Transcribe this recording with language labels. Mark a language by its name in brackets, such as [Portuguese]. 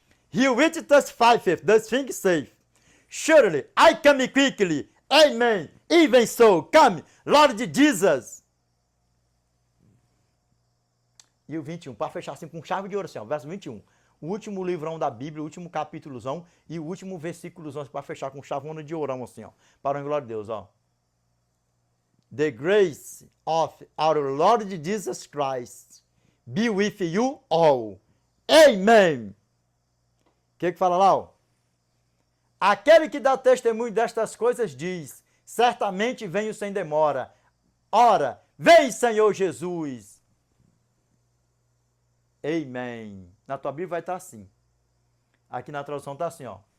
[English] He which testifieth those things saith, surely I come quickly, amen, even so, come, Lord Jesus. [Portuguese] E o 21, para fechar assim com chave de ouro, assim, ó, verso 21. O último livrão da Bíblia, o último capítulozão e o último versículozão para fechar com chavona de ourão, assim, ó. Para a glória de Deus, ó. [English] The grace of our Lord Jesus Christ be with you all. [Portuguese] Amen. O que fala lá, ó? Aquele que dá testemunho destas coisas diz, certamente venho sem demora. Ora, vem, Senhor Jesus. Amém. Na tua Bíblia vai estar assim. Aqui na tradução está assim, ó.